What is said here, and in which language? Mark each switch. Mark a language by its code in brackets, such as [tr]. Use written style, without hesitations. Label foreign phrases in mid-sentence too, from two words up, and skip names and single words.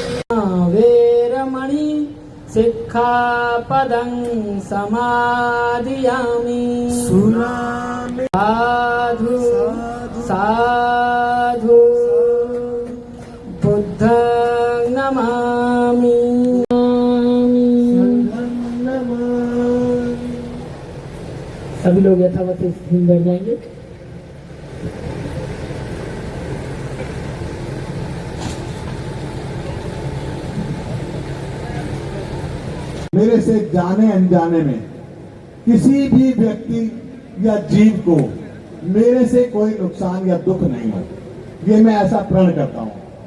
[pi] वेरमणि सिक्खापदं समादियामि सुनामि साधु साधु बुद्धं नमामि [hi] सभी लोग यथावत स्थिति में बैठ जाएंगे। मेरे से जाने अनजाने में किसी भी व्यक्ति या जीव को मेरे से कोई नुकसान या दुख नहीं हो, ये मैं ऐसा प्रण करता हूं,